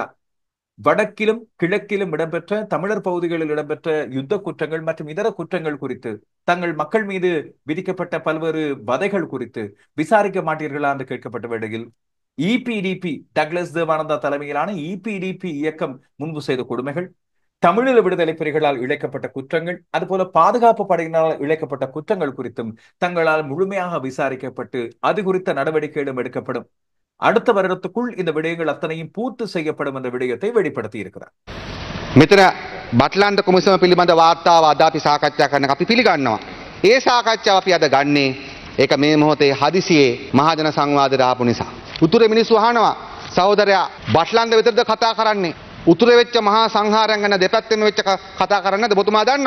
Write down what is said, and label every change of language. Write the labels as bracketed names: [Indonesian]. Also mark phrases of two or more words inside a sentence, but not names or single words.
[Tamil] வடக்கிலும் கிழக்கிலும் இடம்பெற்ற தமிழர் பகுதிகளில் இடம்பெற்ற யுத்த குற்றங்கள் மற்றும் இதர குற்றங்கள் குறித்து, தங்கள் மக்கள் மீது விதிக்கப்பட்ட பல்வேறு வதைகள் குறித்து விசாரிக்க மாட்டீர்களா என்று கேட்கப்பட்ட வேளையில் இபிடிபி டக்ளஸ் தேவானந்தா தலைமையிலான இபிடிபி இயக்கம் முன்பு செய்த கொடுமைகள், தமிழீழ விடுதலை புலிகளால் இழைக்கப்பட்ட குற்றங்கள், அதுபோல பாதுகாப்பு படையினரால் இழைக்கப்பட்ட குற்றங்கள் குறித்தும் தங்களால் முழுமையாக விசாரிக்கப்பட்டு அது குறித்த நடவடிக்கைகளும் எடுக்கப்படும். அடுத்த வருடத்துக்குள் இந்த விடயங்கள் அத்தனையும் பூர்த்தி செய்யப்படும் என்ற விடயத்தை வெளிப்படுத்தி இருக்கிறார். [Sinhala] මෙතන බටලන්ත කොමිසම පිළිබඳ වාර්තාව අද අපි සාකච්ඡා කරන අපි පිළිගන්නවා. ඒ සාකච්ඡාව අපි අද ගන්නේ ඒක මේ මොහොතේ හදිසියේ මහජන සංවාදයට ආපු නිසා. උතුරේ මිනිස්සු අහනවා සහෝදරයා බටලන්ත විතරද කතා කරන්නේ? උතුරේ වෙච්ච මහා සංහාරයන් ගැන දෙපැත්තෙම වෙච්ච කතා කරන්නද ඔබතුමා දන්නවා?